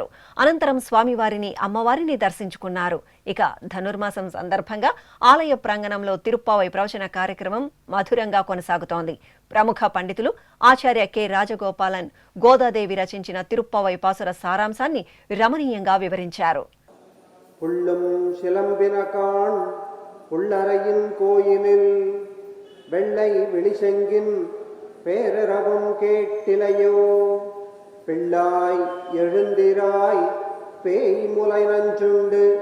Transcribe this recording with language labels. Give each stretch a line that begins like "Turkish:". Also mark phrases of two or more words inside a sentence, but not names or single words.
Telugu: అనంతరం స్వామివారిని అమ్మవారిని దర్శించుకున్నారు. ఇక ధనుర్మాసం సందర్భంగా ఆలయ ప్రాంగణంలో తిరుప్పావై ప్రవచన కార్యక్రమం మధురంగా కొనసాగుతోంది. ప్రముఖ పండితులు ఆచార్య కె రాజగోపాలన్ గోదాదేవి రచించిన తిరుప్పావై పాసుర సారాంశాన్ని రమణీయంగా వివరించారు.
Tamil: புள்ளும் சிலம்பினகான் புள்ளரையின் கோயிலில் வெள்ளை விழிசெங்கின் பேரரவம் கேட்டிலையோ பிள்ளாய் எழுந்திராய் பேய் முலை நஞ்சுண்டு